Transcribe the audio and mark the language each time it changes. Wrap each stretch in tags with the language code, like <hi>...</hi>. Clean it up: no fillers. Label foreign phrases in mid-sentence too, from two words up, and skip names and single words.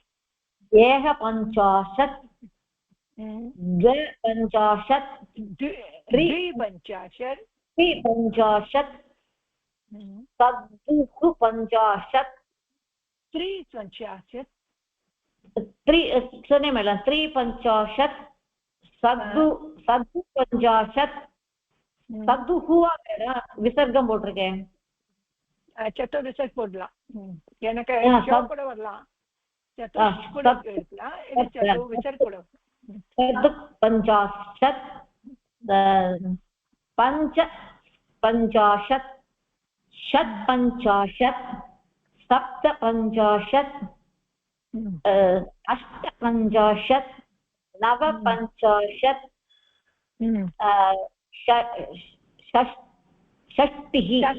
<sa>एकपञ्चाशत् द्विपञ्चाशत् त्रिपञ्चाशत् त्रिपञ्चाशत् चतुःपञ्चाशत् त्रिपञ्चाशत् त्रिपञ्चाशत् चतुःपञ्चाशत्</sa> <ta>சதுஹுவா விசர்க்கம் போட்டிருக்கேன் சத்து விசர்க் போடலாம் எனக்கு கூட வரலாம் சத்து கூட இருக்கலாம் இது சத்து விசர்க் கூட</ta> <sa>चतुःपञ्चाशत् पञ्च पञ्चाशत् षट्पञ्चाशत् सप्तपञ्चाशत् अष्टपञ्चाशत् नवपञ्चाशत् षष्टिः</sa>